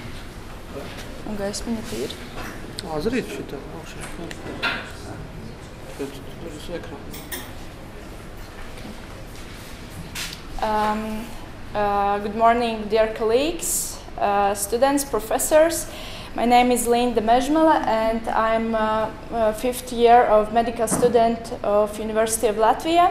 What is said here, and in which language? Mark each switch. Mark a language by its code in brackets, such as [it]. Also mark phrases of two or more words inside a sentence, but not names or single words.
[lv] Un gaismiņa te ir? Zrīt šitā augšā. Tur uz ekrāna. [en] Good morning, dear colleagues, students, professors. My name is Linda Mežmele, and I'm a fifth year of medical student of University of Latvia.